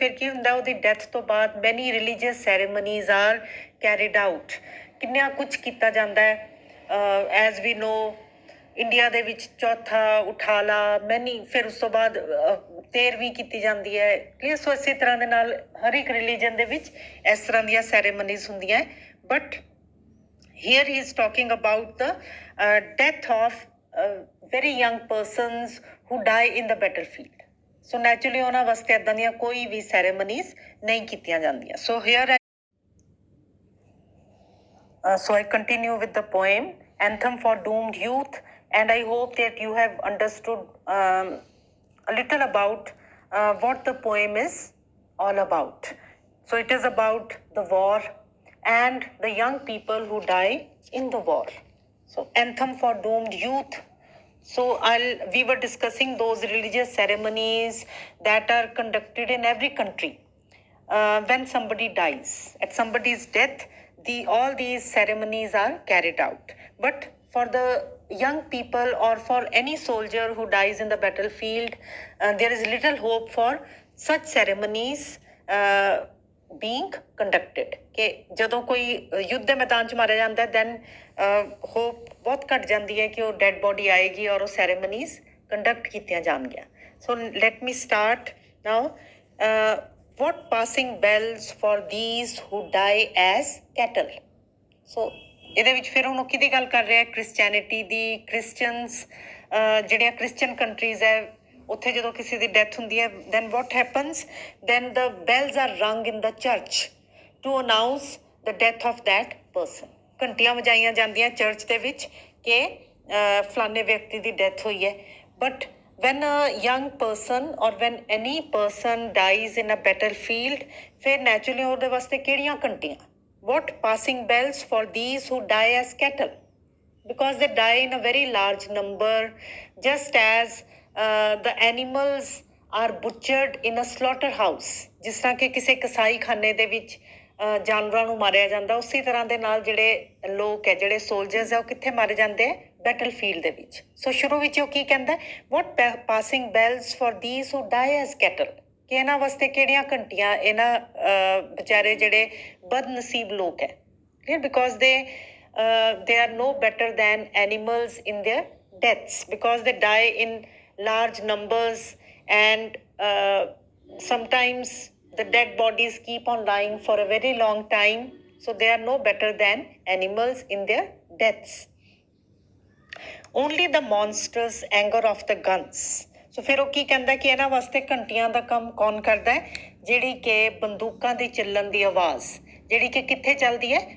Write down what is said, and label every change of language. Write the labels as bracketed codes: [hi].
[pa] ਫਿਰ ਕੀ ਹੁੰਦਾ, ਉਹਦੀ ਡੈਥ ਤੋਂ ਬਾਅਦ [en] many religious ceremonies are carried out, [pa] ਕਿੰਨਾ ਕੁਝ ਕੀਤਾ ਜਾਂਦਾ ਹੈ। [en] as we know [pa] ਇੰਡੀਆ ਦੇ ਵਿੱਚ ਚੌਥਾ ਉਠਾਲਾ ਮੈਨੀ, ਫਿਰ ਉਸ ਤੋਂ ਬਾਅਦ ਤੇਰਵੀਂ ਕੀਤੀ ਜਾਂਦੀ ਹੈ। ਠੀਕ ਹੈ, ਸੋ ਇਸੇ ਤਰ੍ਹਾਂ ਦੇ ਨਾਲ ਹਰ ਇੱਕ ਰਿਲੀਜਨ ਦੇ ਵਿੱਚ ਇਸ ਤਰ੍ਹਾਂ ਦੀਆਂ ਸੈਰੇਮਨੀਜ਼ ਹੁੰਦੀਆਂ। [en] But here he is talking about the death of very young persons who die in the battlefield. [pa] So naturally ਉਹਨਾਂ ਵਾਸਤੇ ਏਦਾਂ ਦੀਆਂ ਕੋਈ ਵੀ ceremonies ਨਹੀਂ ਕੀਤੀਆਂ ਜਾਂਦੀਆਂ। [en] So here so I continue with the poem Anthem for Doomed Youth, and I hope that you have understood a little about what the poem is all about. So it is about the war and the young people who die in the war. So Anthem for Doomed Youth. So we were discussing those religious ceremonies that are conducted in every country when somebody dies. At somebody's death, all these ceremonies are carried out. But for the young people or for any soldier who dies in the battlefield, there is little hope for such ceremonies being conducted. [pa] ਕਿ ਜਦੋਂ ਕੋਈ ਯੁੱਧ ਦੇ ਮੈਦਾਨ 'ਚ ਮਾਰਿਆ ਜਾਂਦਾ [en] then hope [pa] ਬਹੁਤ ਘੱਟ ਜਾਂਦੀ ਹੈ ਕਿ ਉਹ ਡੈਡ ਬੋਡੀ ਆਏਗੀ ਔਰ ਉਹ ਸੈਰੇਮਨੀਜ਼ ਕੰਡਕਟ ਕੀਤੀਆਂ ਜਾਣਗੀਆਂ। [en] So let me start now. what passing bells for these who die as cattle. [pa] ਸੋ ਇਹਦੇ ਵਿੱਚ ਫਿਰ ਹੁਣ ਉਹ ਕਿਹਦੀ ਗੱਲ ਕਰ ਰਿਹਾ, ਕ੍ਰਿਸਚੈਨਿਟੀ ਦੀ। ਕ੍ਰਿਸਚਨਸ ਜਿਹੜੀਆਂ ਕ੍ਰਿਸਚਨ ਕੰਟਰੀਜ਼ ਹੈ ਉੱਥੇ ਜਦੋਂ ਕਿਸੇ ਦੀ ਡੈਥ ਹੁੰਦੀ ਹੈ [en] Then what happens, then the bells are rung in the church to announce the death of that person. [pa] ਘੰਟੀਆਂ ਵਜਾਈਆਂ ਜਾਂਦੀਆਂ ਚਰਚ ਦੇ ਵਿੱਚ ਕਿ ਫਲਾਣੇ ਵਿਅਕਤੀ ਦੀ ਡੈਥ ਹੋਈ ਹੈ। [en] but when a young person or when any person dies in a battlefield, [pa] ਫਿਰ naturally ਉਹਦੇ ਵਾਸਤੇ ਕਿਹੜੀਆਂ ਘੰਟੀਆਂ? [en] What passing bells for these who die as cattle, because they die in a very large number, just as the animals are butchered in a slaughterhouse. [pa] ਜਿਸ ਤਰ੍ਹਾਂ ਕਿ ਕਿਸੇ ਕਸਾਈ ਖਾਨੇ ਦੇ ਵਿੱਚ ਜਾਨਵਰਾਂ ਨੂੰ ਮਾਰਿਆ ਜਾਂਦਾ, ਉਸੇ ਤਰ੍ਹਾਂ ਦੇ ਨਾਲ ਜਿਹੜੇ ਲੋਕ ਹੈ, ਜਿਹੜੇ ਸੋਲਜਰਸ ਹੈ, ਉਹ ਕਿੱਥੇ ਮਾਰੇ ਜਾਂਦੇ ਹੈ? ਬੈਟਲ ਫੀਲਡ ਦੇ ਵਿੱਚ। ਸੋ ਸ਼ੁਰੂ ਵਿੱਚ ਉਹ ਕੀ ਕਹਿੰਦਾ, [en] what passing bells for these who die as cattle, [pa] ਕਿ ਇਹਨਾਂ ਵਾਸਤੇ ਕਿਹੜੀਆਂ ਘੰਟੀਆਂ, ਇਹਨਾਂ ਵਿਚਾਰੇ ਜਿਹੜੇ ਬਦਨਸੀਬ ਲੋਕ ਹੈ, [en] Because they are no better than animals in their deaths, because they die in large numbers and sometimes the dead bodies keep on lying for a very long time, so they are no better than animals in their deaths. Only the monstrous anger of the guns. [pa] ਸੋ ਫਿਰ ਉਹ ਕੀ ਕਹਿੰਦਾ ਕਿ ਇਹਨਾਂ ਵਾਸਤੇ ਘੰਟੀਆਂ ਦਾ ਕੰਮ ਕੌਣ ਕਰਦਾ ਹੈ? ਜਿਹੜੀ ਕਿ ਬੰਦੂਕਾਂ ਦੀ ਚੱਲਣ ਦੀ ਆਵਾਜ਼, ਜਿਹੜੀ ਕਿ ਕਿੱਥੇ ਚੱਲਦੀ ਹੈ?